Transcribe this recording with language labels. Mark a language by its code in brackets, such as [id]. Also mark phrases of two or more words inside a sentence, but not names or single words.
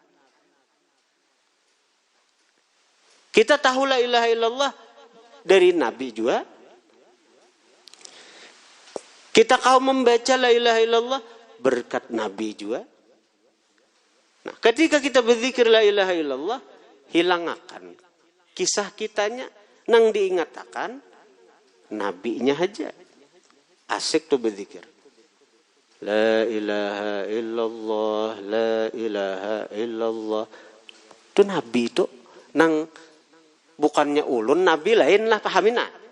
[id] Kita tahu [ar] لا إله إلا الله [id] dari Nabi juga. Kita kau membaca [ar] لا إله إلا الله [id] berkat Nabi juga. Nah, ketika kita berzikir [ar] لا إله إلا الله, [bjn] hilang akan kisah kitanya nang diingatakan nabinya aja. [id] Asik tuh berzikir. [ar] لا إله إلا الله، لا إله إلا الله. [bjn] Itu Nabi itu nang bukannya ulun, Nabi lain lah pahamina.